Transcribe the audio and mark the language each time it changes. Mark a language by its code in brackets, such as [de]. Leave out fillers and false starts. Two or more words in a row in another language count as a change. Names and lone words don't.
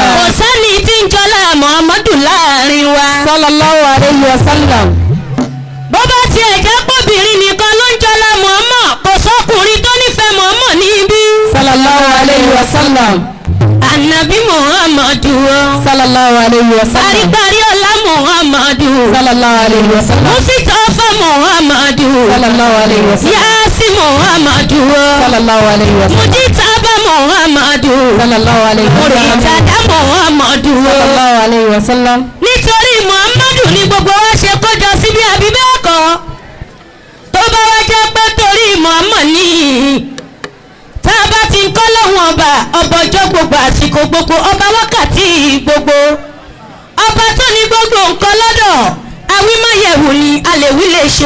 [yo] kò sẹ́ni tí ń jọlá Muhammadu láàrin wa. [ar] صلى الله عليه وسلم. [yo] bó bá tiẹ̀ jẹ́ pọ́bìnrin nìkan ló ń jọlá Muhammad kò sọ́kùnrin tó nífẹ̀ẹ́ Muhammad níbí. [ar] صلى الله عليه وسلم. [yo] Ànábì Muhammadu o. [ar] صلى الله عليه وسلم. [yo] Paríparí ọlá Muhammadu. [ar] صلى الله عليه وسلم. [yo] Musitafa Muhammadu. [ar] صلى الله عليه وسلم. [yo] Yaasi Muhammadu o. [ar] صلى الله عليه وسلم. [yo] Mujitaba Muhammadu. [ar] صلى الله عليه وسلم. [yo] Muritada Muhammadu o. [ar] صلى الله عليه وسلم. [yo] Nítorí Muhammadu ni gbogbo wa ṣe kójọ síbi àbí bẹ́ẹ̀ kọ́. Tó bá wá jẹ́ pé torí Muhammad ni tá a bá ti ń kọ́ lọ́wọ́n ọba ọjọ́ gbogbo àsìkò gbogbo ọba wákàtí gbogbo ọba tó ní gbogbo nǹkan lọ́dọ̀ awímáyẹ̀wò ni a lè wí lè ṣe